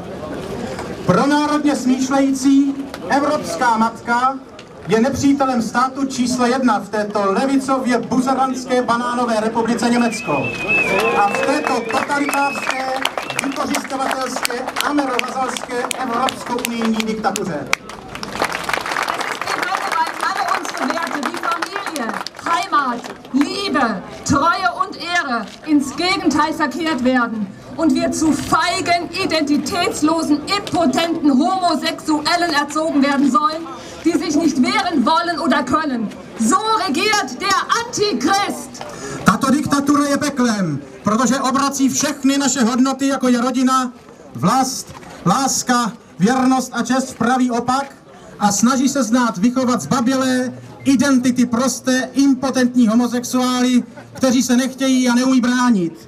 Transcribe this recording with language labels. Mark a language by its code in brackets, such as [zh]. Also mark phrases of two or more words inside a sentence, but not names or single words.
[cs] Pronárodně smýšlející evropská matka je nepřítelem státu číslo 1 v této levicově buzerantské banánové republice Německo. A v této totalitářské vykořisťovatelské, amerivazalské, evropsko-unijní diktatuře. [de] Heimat, Liebe, Treue und Ehre ins Gegenteil verkehrt werden und wir zu feigen, identitätslosen, impotenten Homosexuellen erzogen werden sollen, die sich nicht wehren wollen oder können. So regiert der Antichrist. [cs] Tato diktatura je peklem, protože obrací všechny naše hodnoty, jako je rodina, vlast, láska, věrnost a čest v pravý opak a snaží se z nás vychovat zbabělé, identity prosté, impotentní homosexuály, kteří se nechtějí a neumí bránit.